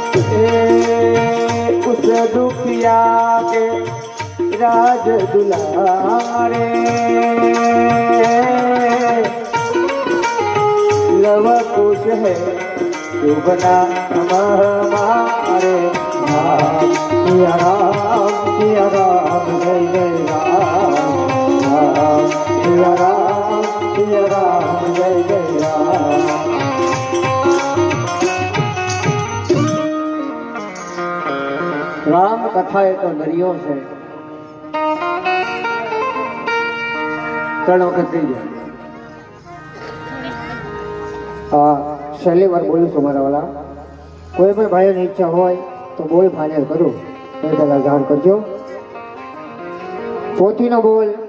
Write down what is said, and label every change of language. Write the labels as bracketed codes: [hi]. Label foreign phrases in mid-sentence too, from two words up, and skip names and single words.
[hi] उस दुखिया के राज दुलारे लव कुश है शुभना हमारे सिया राम जय जय राम सिया राम जय जय राम [gu] राम कथा એ તો દરિયો છે ત્રણ વખત થઈ જાય છેલ્લી વાર બોલું છું મારા વાલા કોઈ પણ ભાઈઓની ઈચ્છા હોય તો બોલ ફાઇનલ કરું એ પહેલા જાણ કરજો પોથીનો બોલ